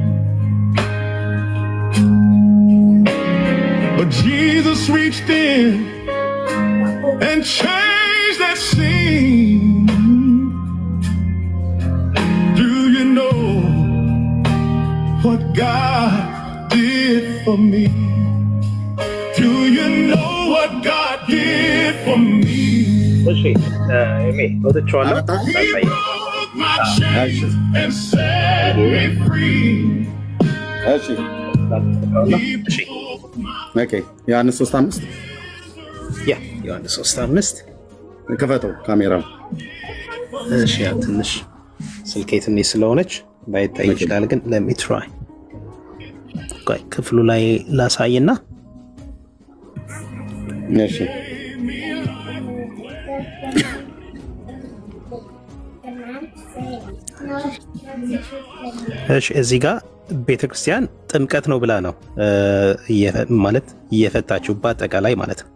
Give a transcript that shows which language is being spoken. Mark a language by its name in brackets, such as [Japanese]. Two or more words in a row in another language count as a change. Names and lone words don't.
[English] But Jesus reached in and changed that scene. Do you know what God did for me? Do you know what God did for me? [Amharic] እሺ ወጥቻለሁ። [English] He broke my chains and set me free. [Amharic] እሺ ኦኬ ዮሐንስ 3:5 ያ ዮሐንስ 3:5 ክፈተው ካሜራ። እሺ ያ ትንሽ ስልኬ ትንሽ ስለሆነች ላይታይ ይችላል፣ ግን [English] let me try [Amharic] ቆይ ክፍሉ ላይ ላሳይና እሺ እሺ እዚህ ጋር ቤተክርስቲያን ጥምቀት ነው ብላ ነው ማለት እየፈታችሁ በአጠቃላይ ማለት ነው።